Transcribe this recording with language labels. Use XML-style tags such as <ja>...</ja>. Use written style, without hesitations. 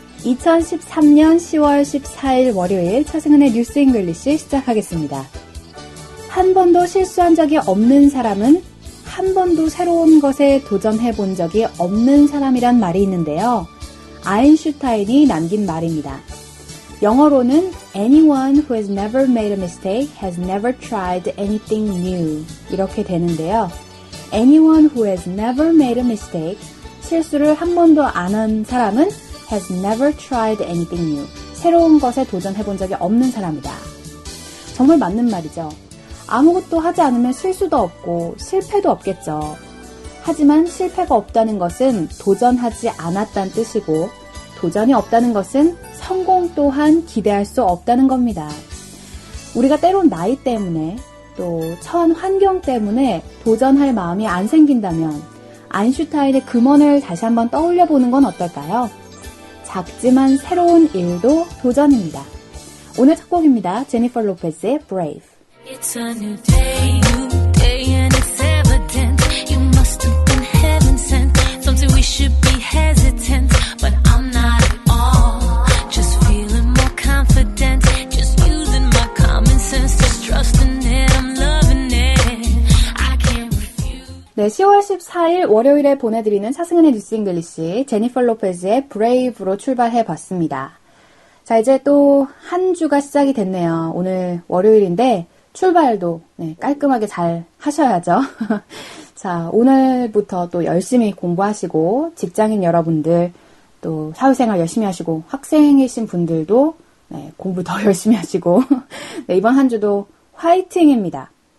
<ko>2013년 10월 14일 월요일 차승은의 뉴스 잉글리시 시작하겠습니다. 한 번도 실수한 적이 없는 사람은 한 번도 새로운 것에 도전해 본 적이 없는 사람이란 말이 있는데요. 아인슈타인이 남긴 말입니다. 영어로는</ko> <en>Anyone who has never made a mistake has never tried anything new</en> <ko>이렇게 되는데요.</ko> <en>Anyone who has never made a mistake</en> <ko>실수를 한 번도 안 한 사람은</ko> <en>has never tried anything new</en> <ko>새로운 것에 도전해 본 적이 없는 사람이다. 정말 맞는 말이죠. 아무것도 하지 않으면 실수도 없고 실패도 없겠죠. 하지만 실패가 없다는 것은 도전하지 않았다는 뜻이고 도전이 없다는 것은 성공 또한 기대할 수 없다는 겁니다. 우리가 때론 나이 때문에 또 처한 환경 때문에 도전할 마음이 안 생긴다면 아인슈타인의 금언을 다시 한번 떠올려 보는 건 어떨까요? 작지만 새로운 일도 도전입니다. 오늘 첫 곡입니다. 제니퍼 로페즈의 Brave.</ko> <en>It's a new day and it's evident You must have been heaven sent Some say we should be hesitant But I'm not at all Just feeling more confident Just using my common sense Just trusting it, I'm loving it I can't refuse</en> <ko>네, 10월 14일 월요일에 보내드리는 차승은의 뉴스 잉글리시 제니퍼 로페즈의 Brave로 출발해봤습니다. 자, 이제 또 한 주가 시작이 됐네요. 오늘 월요일인데 출발도 깔끔하게 잘 하셔야죠. 자, 오늘부터 또 열심히 공부하시고 직장인 여러분들 또 사회생활 열심히 하시고 학생이신 분들도 공부 더 열심히 하시고 이번 한 주도 화이팅입니다.</ko>